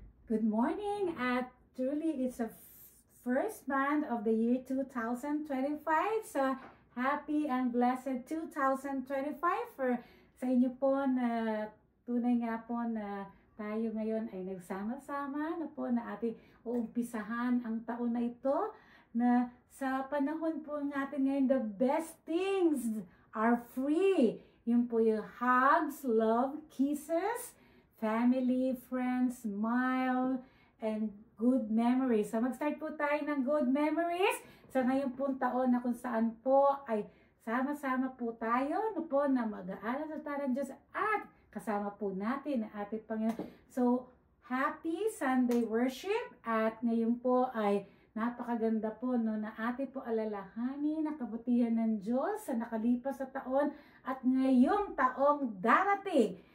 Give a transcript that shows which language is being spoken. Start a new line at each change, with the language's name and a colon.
English: Good morning at truly it's a first month of the year 2025. So happy and blessed 2025
Filipino: for sa inyo po na tunay nga po na tayo ngayon ay nagsama-sama na po na ating uumpisahan ang taon na ito na sa panahon po natin ngayon
English: the best things are free. Yun po yung hugs, love, kisses, family, friends, smile, and good memories. So mag-start
Filipino: po tayo ng
English: good memories
Filipino: sa ngayong pong taon na kung saan po ay sama-sama po tayo no po na mag-aaral sa Taran Diyos at kasama po natin ang ating Panginoon. So,
English: happy Sunday worship
Filipino: at ngayon po ay napakaganda po no, na ating po alalahanin ang kabutihan ng Diyos sa nakalipas sa taon at ngayong taong darating.